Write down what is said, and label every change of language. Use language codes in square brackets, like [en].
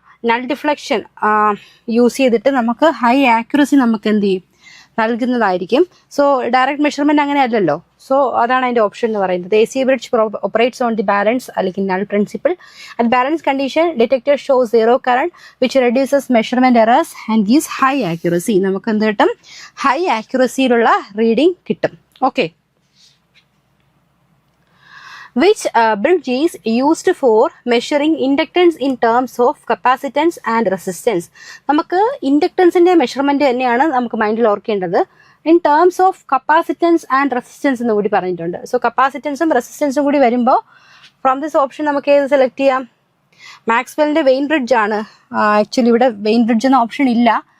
[ml] Null deflection use ചെയ്തിട്ട് നമുക്ക് high accuracy നമുക്ക് എന്ത് ചെയ്യും? നൽകുന്നതായിരിക്കും. സോ ഡയറക്റ്റ് മെഷർമെന്റ് അങ്ങനെ അല്ലല്ലോ. സോ അതാണ് അതിന്റെ ഓപ്ഷൻ എന്ന് പറയുന്നത്. [en] AC bridge operates on the balance അല്ലെങ്കിൽ null principle. At balance condition detector shows zero current which reduces measurement errors and gives high accuracy. [ml] നമുക്ക് എന്ത് കിട്ടും? ഹൈ ആക്യുറസിയിലുള്ള റീഡിംഗ് കിട്ടും. [en] Okay, which bridge is used for measuring inductance in terms of capacitance and resistance. [ml] നമുക്ക് ഇൻഡക്ടൻസിന്റെ measurement തന്നെയാണ് നമുക്ക് മൈൻഡിൽ ഓർക്കേണ്ടത്. [en] in terms of capacitance and resistance [ml] എന്ന് കൂടി പറഞ്ഞിട്ടുണ്ട്. സോ കപ്പാസിറ്റൻസും റെസിസ്റ്റൻസും കൂടി വരുമ്പോൾ ഫ്രം ദിസ് ഓപ്ഷൻ നമുക്ക് ഏത് സെലക്ട് ചെയ്യാം? മാക്സ്വെല്ലിന്റെ വെയിൻ ബ്രിഡ്ജ് ആണ്. ആക്ച്വലി ഇവിടെ വെയിൻ ബ്രിഡ്ജ് എന്ന ഓപ്ഷൻ ഇല്ല.